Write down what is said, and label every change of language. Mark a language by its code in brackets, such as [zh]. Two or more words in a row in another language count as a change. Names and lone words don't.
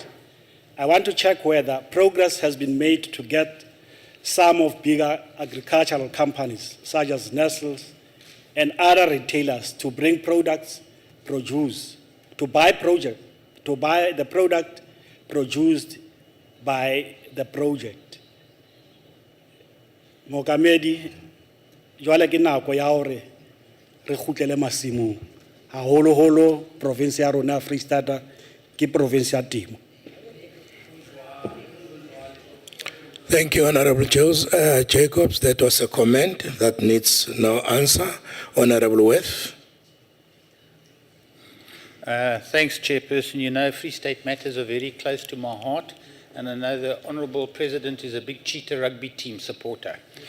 [en] I want to check whether progress has been made to get some of bigger agricultural companies, such as Nestle and other retailers, to bring products produced, to buy the product produced by the project. [st] Mookamedi, jwale ke nako ya hore re kgutlele masimong. Haholoholo province ya rona Free State ke province ya temo. [en] Thank you, Honorable Jacobs. That was a comment that needs no answer. Honorable Weth. Thanks, Chairperson. You know, Free State matters are very close to my heart, and I know the Honourable President is a big Cheetah rugby team supporter.